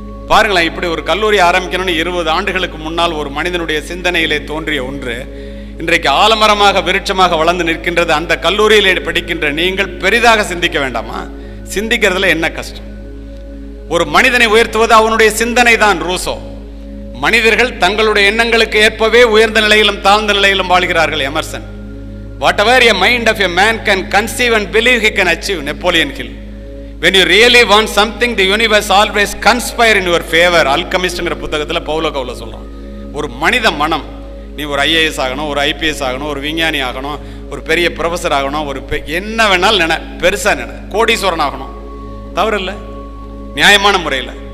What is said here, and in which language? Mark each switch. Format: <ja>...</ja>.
<ta>பாருங்களேன், இப்படி ஒரு கல்லூரி ஆரம்பிக்கணும்னு 20 ஆண்டுகளுக்கு முன்னால் ஒரு மனிதனுடைய சிந்தனையிலே தோன்றிய ஒன்று இன்றைக்கு ஆலமரமாக விருட்சமாக வளர்ந்து நிற்கின்றது. அந்த கல்லூரியிலே படிக்கின்ற நீங்கள் பெரிதாக சிந்திக்க வேண்டாமா? சிந்திக்கிறதுல என்ன கஷ்டம்? ஒரு மனிதனை உயர்த்துவது அவனுடைய சிந்தனை தான். ரூசோ. மனிதர்கள் தங்களுடைய எண்ணங்களுக்கு ஏற்பவே உயர்ந்த நிலையிலும் தாழ்ந்த நிலையிலும் வாழ்கிறார்கள். Emerson.</ta> <en>Whatever a mind of a man can conceive and believe he can achieve. Napoleon Hill. When you really want something, the universe always conspire in your favor.</en> <ta>அல்கமிஸ்ட்ங்கிற புத்தகத்தில் பவுலோ கவுலோ சொல்றான். ஒரு மனித மனம், நீ ஒரு IAS ஆகணும், ஒரு IPS ஆகணும், ஒரு விஞ்ஞானி ஆகணும், ஒரு பெரிய ப்ரொஃபஸர் ஆகணும், ஒரு என்ன வேணாலும் நினை, பெருசா நினை, கோடீஸ்வரன் ஆகணும், தவறு இல்லை, நியாயமான முறையில்.</ta>